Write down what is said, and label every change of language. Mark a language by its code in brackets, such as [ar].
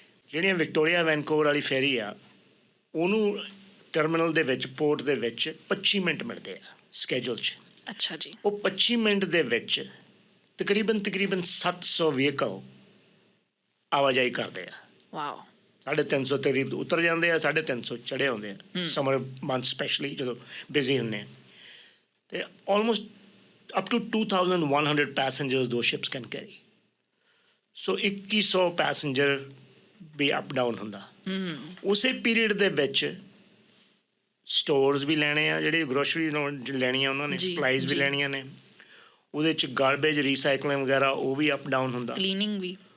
[pa] ਜਿਹੜੀਆਂ Victoria Vancouver ਵਾਲੀ ਫੇਰੀ ਆ, ਉਹਨੂੰ ਟਰਮੀਨਲ ਦੇ ਵਿੱਚ, ਪੋਰਟ ਦੇ ਵਿੱਚ 25 ਮਿੰਟ ਮਿਲਦੇ ਆ ਸਕੇਜੂਲ 'ਚ। ਅੱਛਾ ਜੀ। ਉਹ 25 ਮਿੰਟ ਦੇ ਵਿੱਚ ਤਕਰੀਬਨ 700 ਵਹੀਕਲ ਆਵਾਜਾਈ ਕਰਦੇ ਆ। ਵਾਓ। 350 ਤਕਰੀਬ ਉਤਰ ਜਾਂਦੇ ਆ, 350 ਚੜ੍ਹੇ ਆਉਂਦੇ ਆ ਸਮਰ ਮੰਥ ਸਪੈਸ਼ਲੀ ਜਦੋਂ ਬਿਜ਼ੀ ਹੁੰਦੇ ਆ। ਅਤੇ almost [en] up to 2,100 passengers those ships can carry. [pa] So 2100 passenger we up down ਹੁੰਦਾ। ਉਸੇ ਪੀਰੀਅਡ ਦੇ ਵਿੱਚ ਸਟੋਰਸ ਵੀ ਲੈਣੇ ਆ, ਜਿਹੜੇ ਗਰੋਸਰੀ ਲੈਣੀਆਂ ਉਹਨਾਂ ਨੇ, ਸਪਲਾਈਜ਼ ਵੀ ਲੈਣੀਆਂ ਨੇ। ਉਹਦੇ 'ਚ ਗਾਰਬੇਜ ਰੀਸਾਈਕਲਿੰਗ ਵਗੈਰਾ ਉਹ ਵੀ ਅਪ ਡਾਊਨ ਹੁੰਦਾ, ਕਲੀਨਿੰਗ ਵੀ।